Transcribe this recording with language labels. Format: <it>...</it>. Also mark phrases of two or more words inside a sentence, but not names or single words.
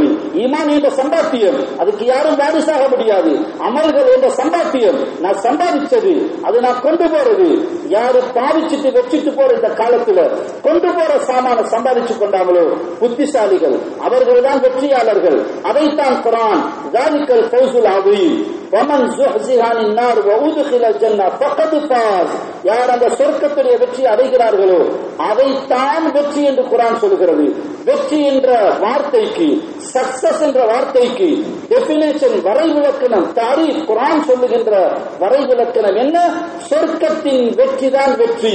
<ta>ஈமான் என்ற சம்பாத்தியம், அதுக்கு யாரும் வாரிசாக முடியாது. அமல்கள் என்ற சம்பாத்தியம் நான் சம்பாதிச்சது, அது நான் கொண்டு போறது. யாரு பாவிச்சுட்டு வச்சுட்டு போற இந்த காலத்துல கொண்டு போற சாமான சம்பாதிச்சு கொண்டாங்களோ புத்திசாலிகள், அவர்கள் தான் வெற்றியாளர்கள். அதைத்தான் குர்ஆன்</ta> <ar>ذَلِكَ الْفَوْزُ الْعَظِيمُ وَمَنْ زُحْزِحَ عَنِ النَّارِ وَأُدْخِلَ الْجَنَّةَ فَقَدْ فَازَ.</ar> <ta>யார் அந்த சொர்க்கத்துடைய வெற்றி அடைகிறார்களோ அதைத்தான் வெற்றி என்று குர்ஆன் சொல்கிறது. வெற்றி என்ற வார்த்தைக்கு, சக்சஸ் என்ற வார்த்தைக்கு டெபினேஷன், வரைவிலக்கணம், தாரீஃப் குர்ஆன் சொல்லுகின்ற வரைவிலக்கணம் என்ன? சொர்க்கத்தின் வெற்றி தான் வெற்றி.</ta>